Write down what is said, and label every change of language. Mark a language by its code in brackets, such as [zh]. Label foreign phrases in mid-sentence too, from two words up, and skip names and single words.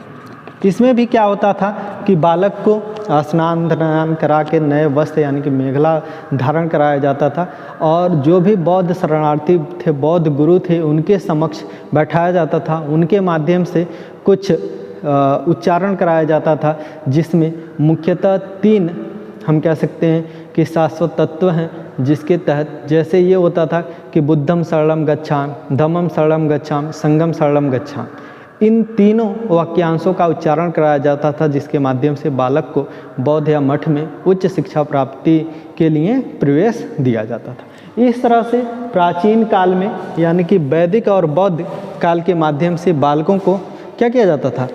[hi] इसमें भी क्या होता था कि बालक को स्नान ध्यान करा के नए वस्त्र यानी कि मेखला धारण कराया जाता था और जो भी बौद्ध शरणार्थी थे, बौद्ध गुरु थे, उनके समक्ष बैठाया जाता था। उनके माध्यम से कुछ उच्चारण कराया जाता था, जिसमें मुख्यतः 3 हम कह सकते हैं कि शाश्वत तत्व हैं, जिसके तहत जैसे ये होता था कि [pi] बुद्धम शरणं गच्छामि, धम्मं शरणं गच्छामि, [hi] संघं शरणं गच्छामि। इन तीनों वाक्यांशों का उच्चारण कराया जाता था, जिसके माध्यम से बालक को बौद्ध या मठ में उच्च शिक्षा प्राप्ति के लिए प्रवेश दिया जाता था। इस तरह से प्राचीन काल में यानी कि वैदिक और बौद्ध काल के माध्यम से बालकों को क्या किया जाता था?